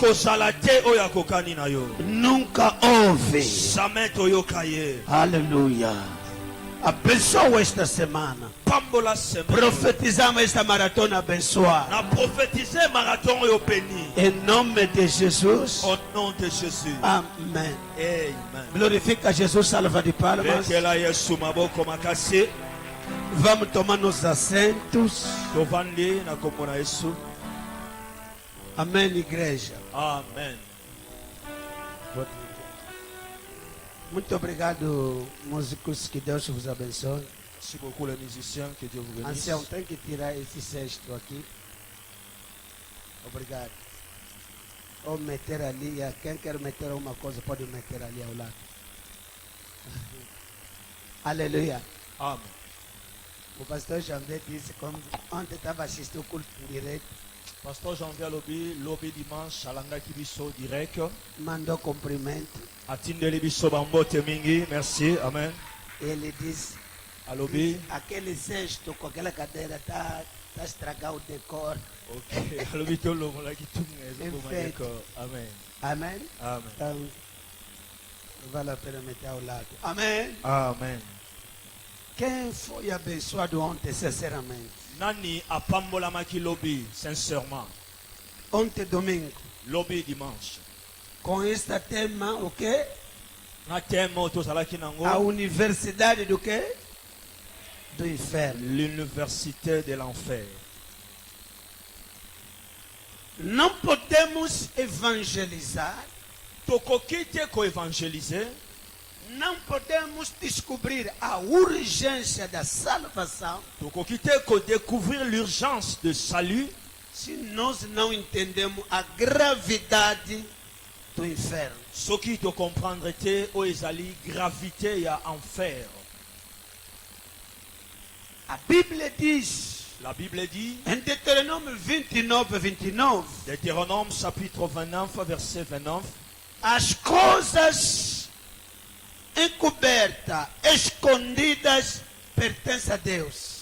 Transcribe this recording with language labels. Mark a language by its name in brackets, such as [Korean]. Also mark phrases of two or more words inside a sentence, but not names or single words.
[Portuguese] Nunca houve. Aleluia. Abençoa esta semana. Profetizamos esta maratona abençoada. Em nome de Jesus. [French] Au nom de Jésus. Amen. Amen. [Portuguese] Glorifica Jesus, salva de palmas. Vamos tomar nos assentos. Amém, igreja. Amen. Muito obrigado, músicos. Que Deus vos abençoe. [French] Merci beaucoup les musiciens, que Dieu vous bénisse. [Portuguese] Ancião, tem que tirar esse cesto aqui. Obrigado. Ou meter ali. Quem quer meter alguma coisa pode meter ali ao lado. Aleluia. Amen. O pastor Janvier disse como ontem estava assistindo o culto em direto. [Lingala] Pasteur Janvier lobby dimanche alanga kibiso direct. [Portuguese] Mandou cumprimento. [Lingala] Atindeli biso bambote mingi. Merci. Amen. [Portuguese] Ele disse: [Lingala] Alobi. [Portuguese] Aquele cesto com aquela cadeira está estragar o decor. Ok. [Lingala] Alobi tolo molaki tungezo [Portuguese] Enfeito. como decor. Amen. Amém? Amen. Então, vale a pena meter ao lado. Amém? Amen. Quem foi abençoado ontem, sinceramente? [Lingala] Nani apambolamaki lobby sincèrement. [Portuguese] Ontem, domingo. [Lingala] Lobby dimanche. [Portuguese] Com este tema, o quê? [Lingala] Na thème tozalaki nango. [Portuguese] A universidade do quê? Do inferno. [French] L'université de l'enfer. [Portuguese] Não podemos evangelizar. [Lingala] Tokoki te ko évangéliser. [Portuguese] Não podemos descobrir a urgência da salvação. [Lingala] Tokoki te ko découvrir [French] l'urgence de salut. [Portuguese] Se nós não entendemos a gravidade do inferno. [Lingala] Soki to comprendre te o ezali gravité ya enfer. [Portuguese] A Bíblia diz, [French] La Bible dit, [Portuguese] em Deuteronômio 29, [French] Deutéronome chapitre 29, verset 29, [Portuguese] as coisas encobertas, escondidas, pertencem a Deus.